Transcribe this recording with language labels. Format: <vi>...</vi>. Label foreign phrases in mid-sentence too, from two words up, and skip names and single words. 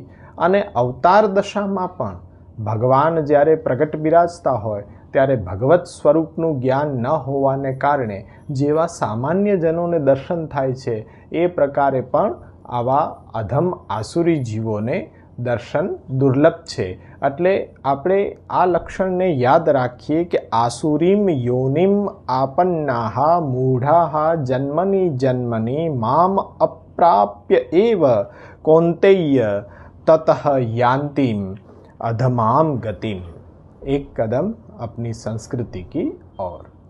<gu>અને અવતાર દશામાં પણ ભગવાન જ્યારે પ્રગટ બિરાજતા હોય ત્યારે ભગવત સ્વરૂપનું જ્ઞાન ન હોવાને કારણે જેવા સામાન્ય જનોને દર્શન થાય છે એ પ્રકારે પણ આવા અધમ આસુરી જીવોને દર્શન દુર્લભ છે. એટલે આપણે આ લક્ષણને યાદ રાખીએ કે</gu> <sa>આસુરીમ યોનિમ આપન્નાહ મૂઢાઃ જન્મની જન્મની મામ અપ્રાપ્ય એવ કૌંતેય ततः यान्तिम अधमाम गतिम.</sa> <hi>एक कदम अपनी संस्कृति की ओर.</hi>